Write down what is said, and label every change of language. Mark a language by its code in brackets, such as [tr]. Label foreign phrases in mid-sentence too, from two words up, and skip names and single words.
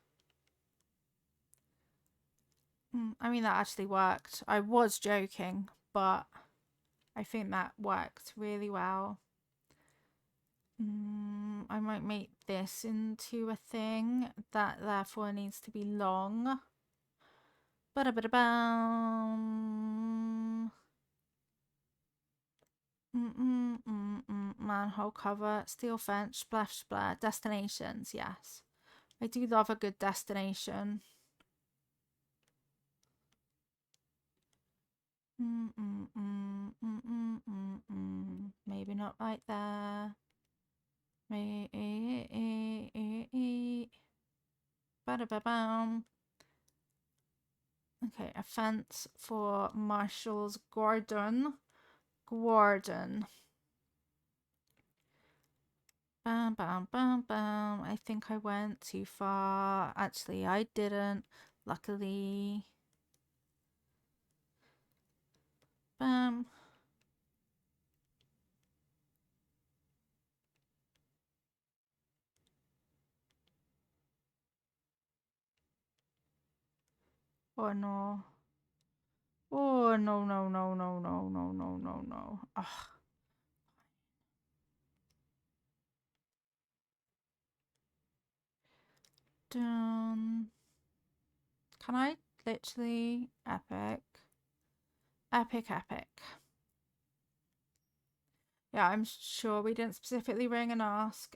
[en] I mean, that actually worked. I was joking, but I think that worked really well. I might make this into a thing that therefore needs to be long. Ba-da-ba-da-bam. Manhole cover, steel fence, splash splash, destinations, yes. I do love a good destination. Maybe not right there. Ba-da-ba-bam. Okay, a fence for Marshall's Gordon. Bam, bam, bam, bam. I think I went too far. Actually, I didn't. Luckily. Bam. Oh no. Oh no, no, no, no, no, no, no, no, no. Ugh. Done. Can I literally epic? Epic, epic. Yeah, I'm sure we didn't specifically ring and ask.